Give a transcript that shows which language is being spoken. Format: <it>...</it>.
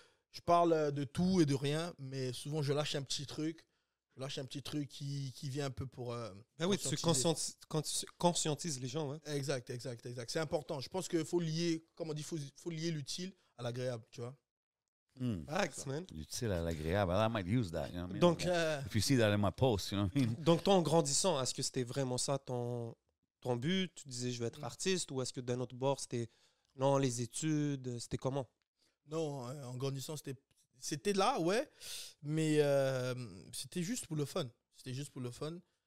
<fr>Je parle de tout et de rien, mais souvent, je lâche un petit truc. Je lâche un petit truc qui vient un peu pour... Ben oui, tu conscientiser. conscientises les gens. Ouais. Exact. C'est important. Je pense qu'il faut lier, comme on dit, faut lier l'utile à l'agréable, tu vois.</fr> <en>Facts, man.</en> <fr>L'utile à l'agréable.</fr> <en>I might use that. You know what I mean?</en> <fr>Donc,</fr> <en>If you see that in my post, you know what I mean?</en> <fr>donc, toi, en grandissant, est-ce que c'était vraiment ça ton but? Tu disais, je vais être artiste, ou est-ce que d'un autre bord, c'était non, les études, c'était comment? Non, en grandissant, c'était là, ouais, mais c'était juste pour le fun. C'était juste pour le fun.</fr>